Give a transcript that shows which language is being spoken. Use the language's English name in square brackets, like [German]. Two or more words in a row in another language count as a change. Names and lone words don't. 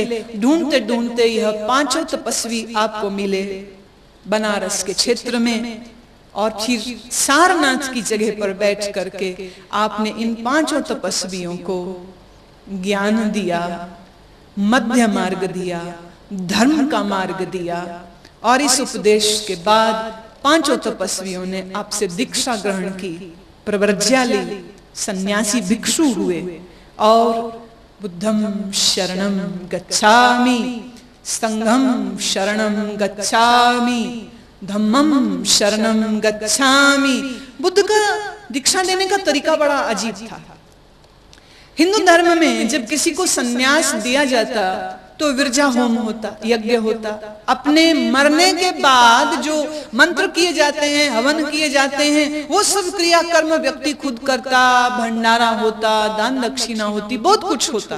[Hindi] ढूंढते ढूंढते यह 5 तपस्वी आपको मिले बनारस के क्षेत्र में, और फिर सारनाथ की जगह पर बैठ करके आपने इन 5 तपस्वियों को ज्ञान दिया, मध्य मार्ग दिया, धर्म का मार्ग दिया। और इस उपदेश के बाद 5 तपस्वियों ने आपसे दीक्षा ग्रहण की, प्रव्रज्या ली, सन्यासी भिक्षु हुए और [Pali] बुद्धं शरणं गच्छामि, संघं शरणं गच्छामि, धम्मं शरणं गच्छामि। [Hindi] बुद्ध का दीक्षा देने का तरीका बड़ा अजीब था। हिंदू धर्म में जब किसी को सन्यास दिया जाता तो विरजा होम होता, यज्ञ होता। अपने मरने के बाद जो मंत्र किए जाते हैं, हवन किए जाते हैं, वो सब क्रिया कर्म व्यक्ति खुद करता, भंडारा होता, दान दक्षिणा होती, बहुत कुछ होता।